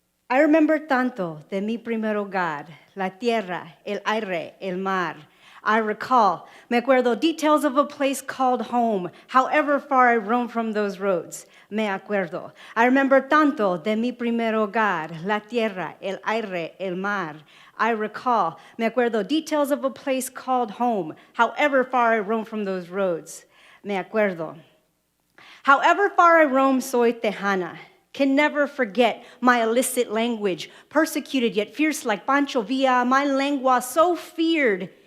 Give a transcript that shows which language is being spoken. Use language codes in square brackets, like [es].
[en] remember [es] tanto de mi primer hogar, la tierra, el aire, el mar. [en] I recall, [es] me acuerdo [en] details of a place called home, however far I roam from those roads. [es] Me acuerdo. [en] I remember [es] tanto de mi primer hogar, la tierra, el aire, el mar. [en] I recall, [es] me acuerdo [en] details of a place called home, however far I roam from those roads. [es] Me acuerdo. [en] However far I roam, [es] soy tejana. [en] Can never forget my illicit language, persecuted yet fierce like Pancho Villa, my lengua so feared.